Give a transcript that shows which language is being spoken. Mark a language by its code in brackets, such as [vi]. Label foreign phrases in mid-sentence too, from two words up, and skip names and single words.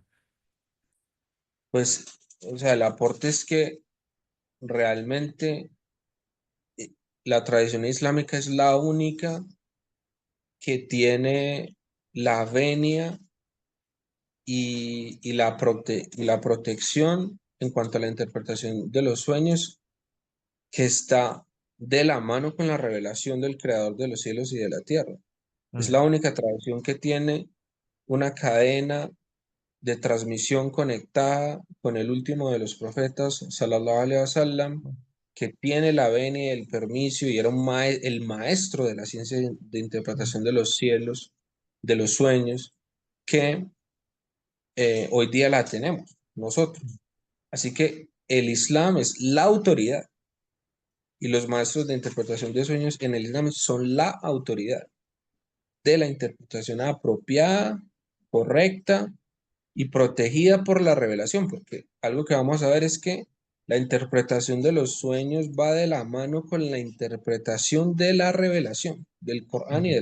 [es] pues, o sea, el aporte es que realmente eh, la tradición islámica es la única que tiene la venia y la protección en cuanto a la interpretación de los sueños, que está de la mano con la revelación del Creador de los cielos y de la tierra. Es la Mm, única tradición que tiene una cadena de transmisión conectada con el último de los profetas, [ar] صلى الله عليه وسلم, [es] que tiene la venia y el permiso y era el maestro de la ciencia de interpretación de los cielos, de los sueños, que hoy día la tenemos nosotros. Así que el Islam es la autoridad y los maestros de interpretación de sueños en el Islam son la autoridad de la interpretación apropiada, correcta y protegida por la revelación, porque algo que vamos a ver es que la interpretación de los sueños va de la mano con la interpretación de la revelación, del Corán y